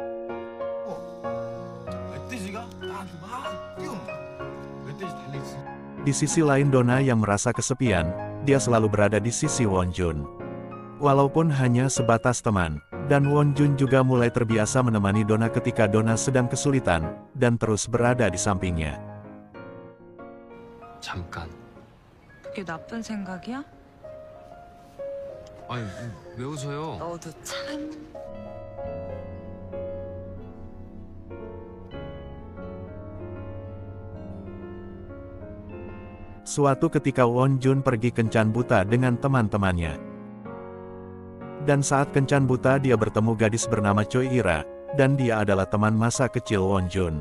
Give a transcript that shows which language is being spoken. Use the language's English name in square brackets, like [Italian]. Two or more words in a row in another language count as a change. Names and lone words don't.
[Indonesian] Di sisi lain Dona yang merasa kesepian, dia selalu berada di sisi Won-jun. Walaupun hanya sebatas teman, dan Won-jun juga mulai terbiasa menemani Dona ketika Dona sedang kesulitan, dan terus berada di sampingnya. [Korean] 잠깐. 그게 나쁜 생각이야? 아니, 왜 웃어요? 너도 참... [Indonesian] Suatu ketika Won-jun pergi kencan buta dengan teman-temannya. Dan saat kencan buta dia bertemu gadis bernama Choi Ira, dan dia adalah teman masa kecil Won-jun.